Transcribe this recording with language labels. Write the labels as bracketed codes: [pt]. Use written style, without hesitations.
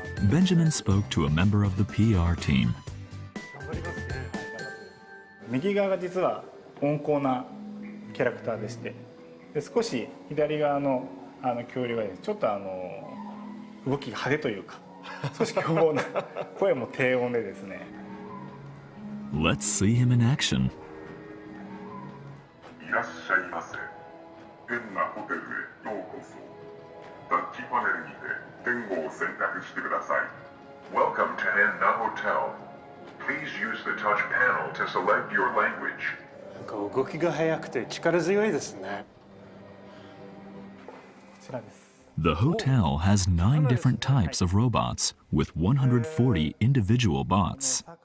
[en] Benjamin spoke to a member of the PR team. [ja] 右側が実は温厚なキャラクターでして、で少し左側の恐竜はちょっと動きが派手というか、少し凶暴な声も低音でですね。 [en] Let's see him in action. [ja] いらっしゃいませ。変なホテルへようこそ。タッチパネルにて言語を選択してください。 [en] Welcome to Henna Hotel. Please use the touch panel to select your language. [ja] なんか動きが速くて力強いですね。こちらです。 [en] The hotel has 9 different types of robots with 140 individual bots.